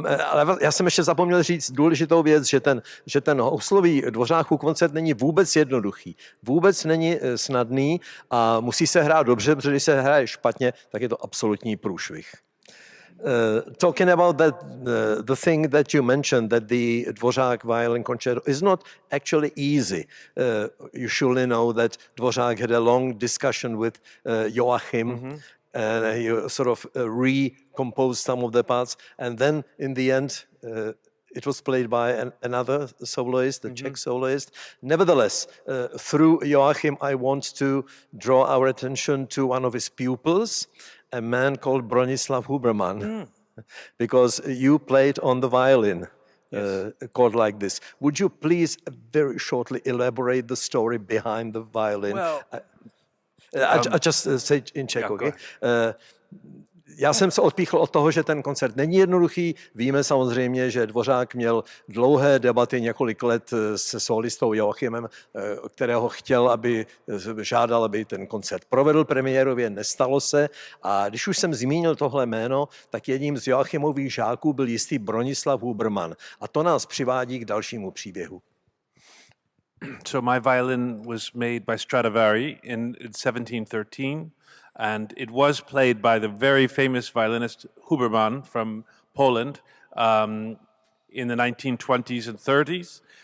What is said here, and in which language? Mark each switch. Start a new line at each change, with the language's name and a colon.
Czech: Ale já jsem ještě zapomněl říct důležitou věc, že ten houslový Dvořákův koncert není vůbec jednoduchý. Vůbec není snadný a musí se hrát dobře, protože když se hraje špatně, tak je to absolutní průšvih.
English: Talking about that, the thing that you mentioned, that the Dvořák violin concerto is not actually easy. You surely know that Dvořák had a long discussion with Joachim, and he sort of recomposed some of the parts, and then in the end, it was played by another soloist, the Czech soloist. Nevertheless, through Joachim, I want to draw our attention to one of his pupils, a man called Bronislav Huberman, because you played on the violin chord like this. Would you please very shortly elaborate the story behind the violin? Well, I just say in Czech, yeah, okay?
Czech: Já jsem se odpíchl od toho, že ten koncert není jednoduchý. Víme samozřejmě, že Dvořák měl dlouhé debaty několik let se solistou Joachimem, kterého žádal, aby ten koncert provedl premiérově, nestalo se. A když už jsem zmínil tohle jméno, tak jedním z Joachimových žáků byl jistý Bronislav Huberman. A to nás přivádí k dalšímu příběhu.
English: So my violin was made by Stradivari in 1713. And it was played by the very famous violinist Huberman from Poland in the 1920s and 30s.